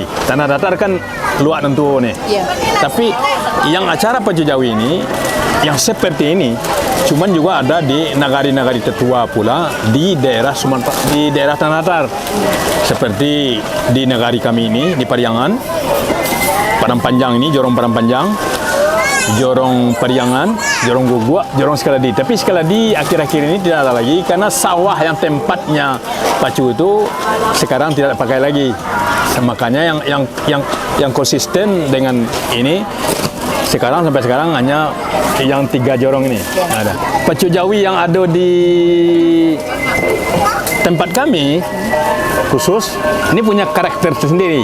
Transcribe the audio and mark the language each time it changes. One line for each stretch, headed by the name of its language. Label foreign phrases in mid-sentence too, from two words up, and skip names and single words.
Indonesian: Tanah Datar kan luak tentu nih. Tapi yang acara Pacu Jawi ini yang seperti ini cuman juga ada di nagari-nagari tertua pula di daerah Sumatera, di daerah Tanah Datar. Seperti di nagari kami ini di Pariangan, Padang Panjang ini, Jorong Padang Panjang, Jorong Pariangan, Jorong Gugua, Jorong Sekaladi. Tapi Sekaladi akhir-akhir ini tidak ada lagi karena sawah yang tempatnya pacu itu sekarang tidak pakai lagi. Makanya yang konsisten dengan ini sekarang sampai sekarang hanya yang 3 jorong ini ada. Pacu Jawi yang ada di tempat kami khusus ini punya karakter tersendiri.